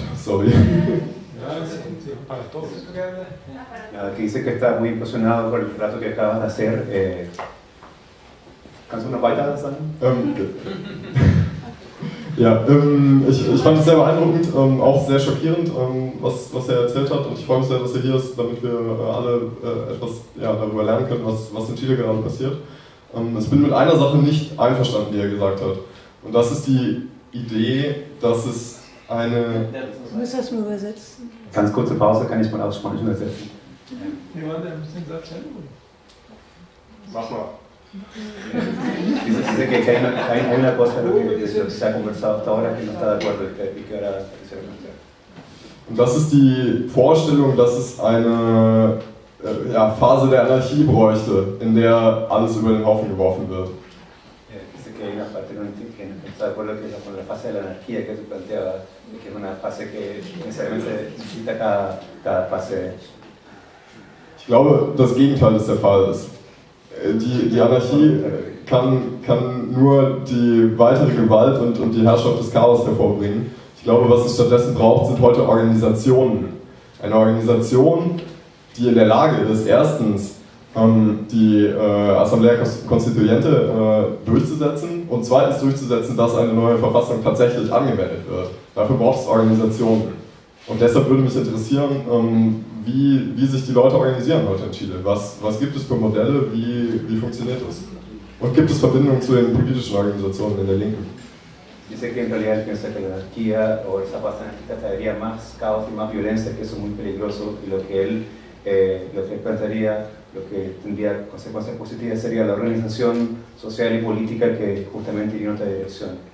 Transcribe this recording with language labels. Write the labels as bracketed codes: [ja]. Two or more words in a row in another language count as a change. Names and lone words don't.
[es] Sorry. Que dice que está muy impresionado por el relato que acabas de hacer. [de] Kannst du noch weiter sagen? Ja, ich fand es sehr beeindruckend, auch sehr schockierend, was er erzählt hat, und ich freue mich sehr, dass er hier ist, damit wir alle etwas darüber lernen können, was in Chile gerade passiert. Ich bin mit einer Sache nicht einverstanden, die er gesagt hat, und das ist die Idee, dass es eine... Du musst das mal übersetzen. Ganz kurze Pause, kann ich mal auf Spanisch übersetzen. Wir wollen ein bisschen Satz enden. Mach mal. [es] Dice que hay una cosa que se ha conversado hasta ahora que no está de acuerdo y que ahora quisiera plantear. [de] Und das ist die Vorstellung, dass es eine Phase der Anarchie bräuchte, in der alles über den Haufen geworfen wird. [es] Dice que hay una parte que no está de acuerdo con la fase de la anarquía que tú planteabas, que es una fase que necesariamente necesita cada fase. [de] Ich glaube, das Gegenteil ist der Fall. Die Anarchie kann nur die weitere Gewalt und die Herrschaft des Chaos hervorbringen. Ich glaube, was es stattdessen braucht, sind heute Organisationen. Eine Organisation, die in der Lage ist, erstens die [es] Asamblea Constituyente [de] durchzusetzen und zweitens durchzusetzen, dass eine neue Verfassung tatsächlich angewendet wird. Dafür braucht es Organisationen. Und deshalb würde mich interessieren, wie sich die Leute organisieren heute in Chile. Was gibt es für Modelle, wie funktioniert das? Und gibt es Verbindungen zu den politischen Organisationen in der Linken? [es] Dice que en realidad piensa que la anarquía o esa fase anarquista traería más caos y más violencia, que eso es muy peligroso, y lo que él plantearía, lo que tendría consecuencias positivas sería la organización social y política que justamente iría en otra dirección.